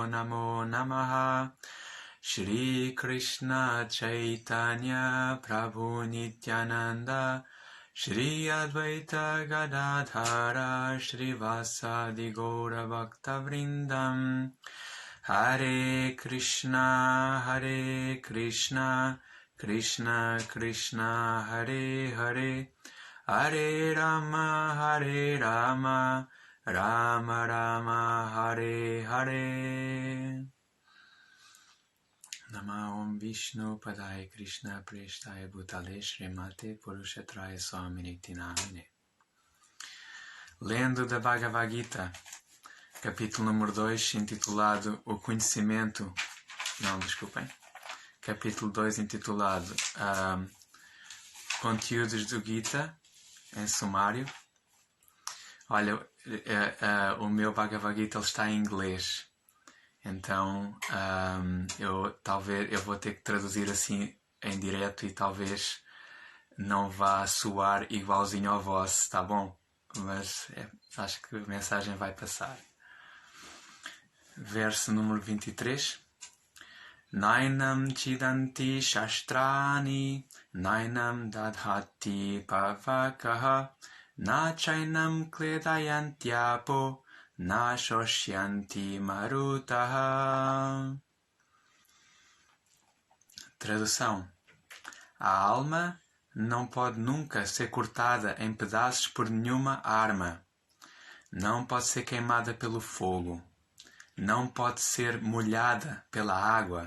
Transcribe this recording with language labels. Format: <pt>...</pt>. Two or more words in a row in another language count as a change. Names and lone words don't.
<sa>Namo Namaha Shri Krishna Chaitanya Prabhu Nityananda Shri Advaita Gadadhara Shri Vasadi Gaura Bhakta Vrindam Hare Krishna Krishna Krishna Hare Hare Hare Rama Rama Rama Hare Hare Nama Om Vishnu Padaya Krishna Preshtaya Bhutale Srimate Purushatraya Swaminiti Namine.</sa> <pt>Lendo da Bhagavad Gita, capítulo número 2, intitulado O Conhecimento... Não, desculpem. Capítulo 2, intitulado Conteúdos do Gita, em sumário. Olha, o meu Bhagavad Gita ele está em inglês. Então, eu vou ter que traduzir assim em direto e talvez não vá soar igualzinho ao vosso, tá bom? Mas acho que a mensagem vai passar. Verso número 23.</pt> <sa>Nainam chidanti shastrani, nainam dadhati pavakaha, na chainam kledayantiapo, na shoshyanti marutaha.</sa> <pt>Tradução. A alma não pode nunca ser cortada em pedaços por nenhuma arma. Não pode ser queimada pelo fogo. Não pode ser molhada pela água.</pt>